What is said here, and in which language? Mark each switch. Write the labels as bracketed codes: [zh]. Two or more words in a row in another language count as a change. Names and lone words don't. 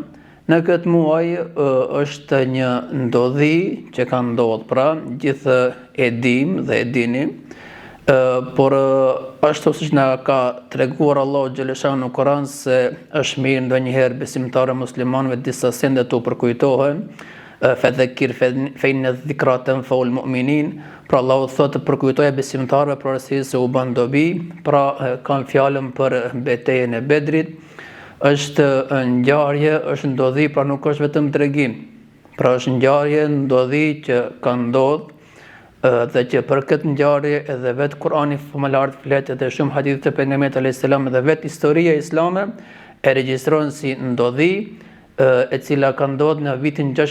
[sq] Në këtë muaj është një ndodhi që ka ndodhur, pra gjithë e dim dhe e dini, por ashtu siç na ka treguar Allahu [ar] جل شأنه [sq] në Kur'an se është mirë ndonjëherë besimtarë muslimanëve disa sende të përkujtohen, [ar] فذكر فإن الذكرى تنفع المؤمنين, [sq] pra Allahu thotë përkujtoje besimtarëve për arsye se u bën dobi, pra kanë fjalën për betejën e Bedrit. Është ngjarje, është ndodhi, pra nuk është vetëm tregim. Pra është ngjarje, ndodhi që ka ndodhur dhe që për këtë ngjarje edhe vetë Kur'ani famëlar flet edhe shumë hadithe të pejgamberit [ar] عليه السلام [sq] dhe vetë historia islame e regjistron si ndodhi e cila ka ndodhur në vitin